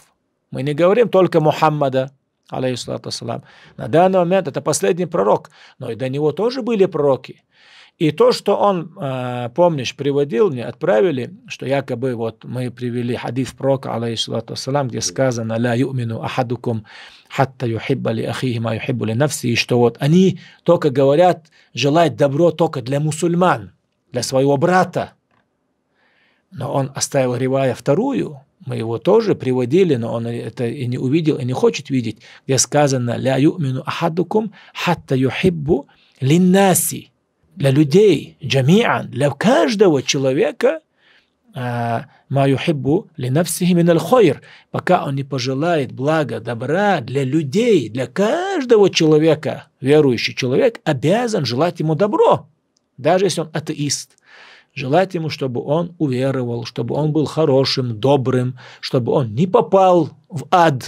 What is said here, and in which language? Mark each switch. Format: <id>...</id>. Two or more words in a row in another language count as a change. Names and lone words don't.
<ru>Мы не говорим только Мухаммада,</ru> <ar>عليه الصلاة والسلام.</ar> <ru>На данный момент это последний пророк, но и до него тоже были пророки. И то, что он, помнишь, приводил, мне отправили, что якобы вот мы привели хадис пророка,</ru> <ar>عليه الصلاة والسلام,</ar> <ru>где сказано</ru> <ar>«لا يؤمن أحدكم حتى يحب لأخيه ما يحب لنفسي»,</ar> <ru>и что вот они только говорят желать добро только для мусульман, для своего брата. Но он оставил ривая вторую, мы его тоже приводили, но он это и не увидел, и не хочет видеть, где сказано</ru> <ar>«لا يؤمن أحدكم حتى يحب للناس»,</ar> <ru>для людей, джами'ан, для каждого человека,</ru> <ar>ما يحب لنفسه من الخير,</ar> <ru>пока он не пожелает блага, добра для людей, для каждого человека, верующий человек обязан желать ему добро, даже если он атеист. Желать ему, чтобы он уверовал, чтобы он был хорошим, добрым, чтобы он не попал в ад.</ru>